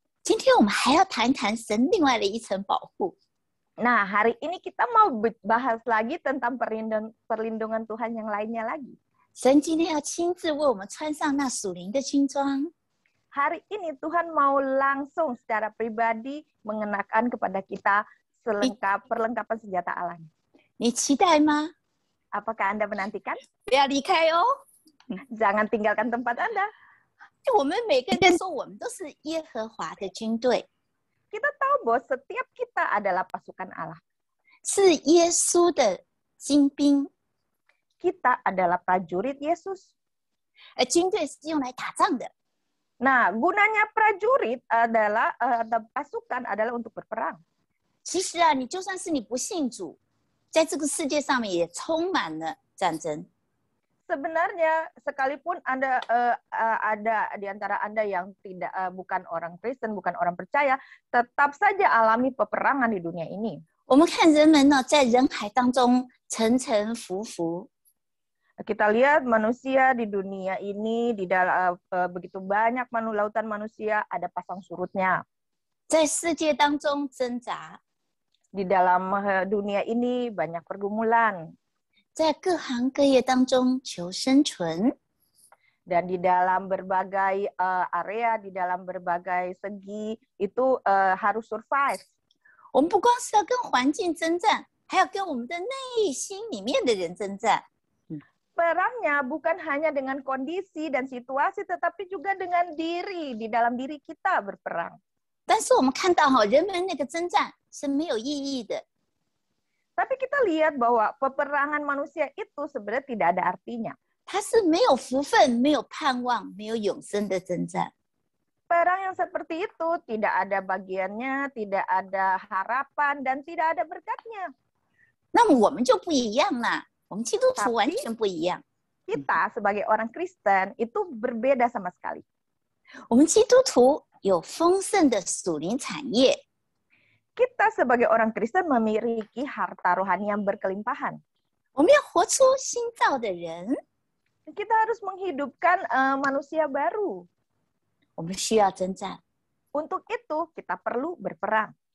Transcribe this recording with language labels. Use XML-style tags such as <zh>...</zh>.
<zh>今天我们还要谈谈神另外的一层保护。</zh> <id>Nah, hari ini kita mau bahas lagi tentang perlindungan Tuhan yang lainnya lagi.</id> <zh>神今天要亲自为我们穿上那属灵的军装。</zh> <id>Hari ini Tuhan mau langsung secara pribadi mengenakan kepada kita perlengkapan senjata Allah.</id> <zh>你期待吗？</zh> <id>Apakah Anda menantikan?</id> <zh>不要离开哦。</zh> <id>Jangan tinggalkan tempat Anda.</id> <zh>我们每个人说，我们都是耶和华的军队，</zh> <id>Kita tahu bahwa setiap kita adalah pasukan Allah.</id> <zh>是耶稣的精兵。</zh> <id>Kita adalah prajurit Yesus.</id> <zh>军队是用来打仗的。</zh> <id>Nah, gunanya prajurit adalah pasukan adalah untuk berperang.</id> <zh>其实啊，你就算是你不信主，在这个世界上面也充满了战争。</zh> <id>Sebenarnya sekalipun Anda ada di antara Anda yang bukan orang Kristen, bukan orang percaya, tetap saja alami peperangan di dunia ini.</id> <zh>我们看人们呢，在人海当中沉沉浮浮，</zh> <id>Kita lihat manusia di dunia ini, di dalam begitu banyak lautan manusia, ada pasang surutnya.</id> <zh>在世界当中挣扎，</zh> <id>Di dalam dunia ini banyak pergumulan.</id> <zh>在各行各业当中求生存。</zh> <id>Dan di dalam berbagai area, di dalam berbagai segi, itu harus survive.</id> <zh>我们不光是要跟环境征战，还要跟我们的内心里面的人征战。</zh> <id>Perangnya bukan hanya dengan kondisi dan situasi, tetapi juga dengan diri, di dalam diri kita berperang.</id> <zh>但是我们看到人们那个征战是没有意义的。</zh> <id>Tapi kita lihat bahwa peperangan manusia itu sebenarnya tidak ada artinya.</id> <zh>它是没有福分、没有盼望、没有永生的征战。</zh> <id>Perang yang seperti itu tidak ada bagiannya, tidak ada harapan, dan tidak ada berkatnya.</id> <zh>那么我们就不一样啦，我们基督徒完全不一样。</zh> <id>Kita sebagai orang Kristen itu berbeda sama sekali.</id> <zh>我们基督徒有丰盛的属灵产业，</zh> <id>Kita sebagai orang Kristen memiliki harta rohani yang berkelimpahan.</id> <zh>我们要活出新造的人。</zh> <id>Kita harus menghidupkan manusia baru.</id> <zh>我们需要征战，</zh> <id>Untuk itu kita perlu berperang.</id>